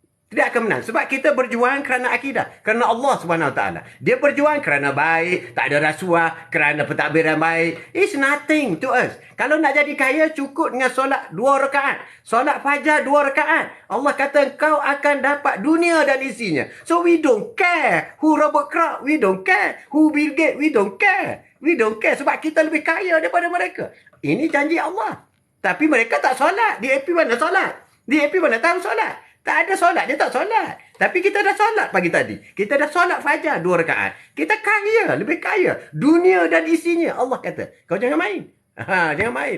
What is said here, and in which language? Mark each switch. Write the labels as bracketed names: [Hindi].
[Malay] Tidak akan menang. Sebab kita berjuang kerana akidah. Kerana Allah SWT. Dia berjuang kerana baik. Tak ada rasuah. Kerana pentadbiran baik. [English] It's nothing to us. [Malay] Kalau nak jadi kaya, cukup dengan solat 2 rakaat. Solat fajar 2 rakaat. Allah kata kau akan dapat dunia dan isinya. [English] So we don't care who Robert Kraft. We don't care who Bill Gates. We don't care. We don't care. [Malay] Sebab kita lebih kaya daripada mereka. Ini janji Allah. Tapi mereka tak solat. DAP mana solat? DAP mana tahu solat? Tak ada solat, dia tak solat. Tapi kita dah solat pagi tadi. Kita dah solat fajar 2 rakaat. Kita kaya, lebih kaya. Dunia dan isinya. Allah kata, kau jangan main. Jangan main.